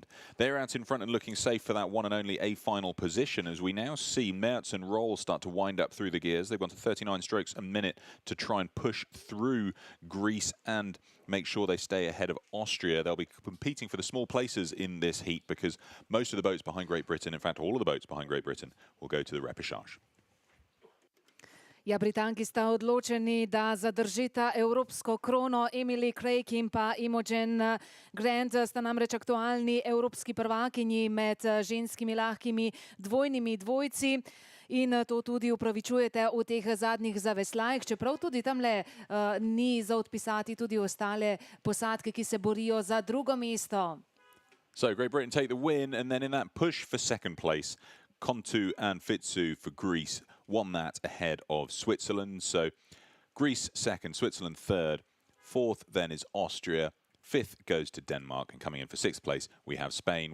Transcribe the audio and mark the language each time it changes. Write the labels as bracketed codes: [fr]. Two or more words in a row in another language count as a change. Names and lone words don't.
[en] They're out in front and looking safe for that one and only A final position, as we now see Mertz and Roll start to wind up through the gears. They've gone to 39 strokes a minute to try and push through Greece and make sure they stay ahead of Austria. They'll be competing for the small places in this heat because most of the boats behind Great Britain, in fact all of the boats behind Great Britain, will go to the repechage. [sl] Ja, Britanki sta odločeni, da zadržita evropsko krono. Emily Craig in pa Imogen Grant sta namreč aktualni evropski prvakinji med ženskimi lahkimi dvojnimi dvojci. In to tudi upravičujete v teh zadnjih zaveslajih, čeprav tudi tamle ni za odpisati tudi ostale posadke, ki se borijo za drugo mesto. [en] So Great Britain take the win, and then in that push for 2nd place, Contu and Fitsu for Greece won that ahead of Switzerland. So Greece second, Switzerland third. Fourth then is Austria. Fifth goes to Denmark, and coming in for sixth place, we have Spain.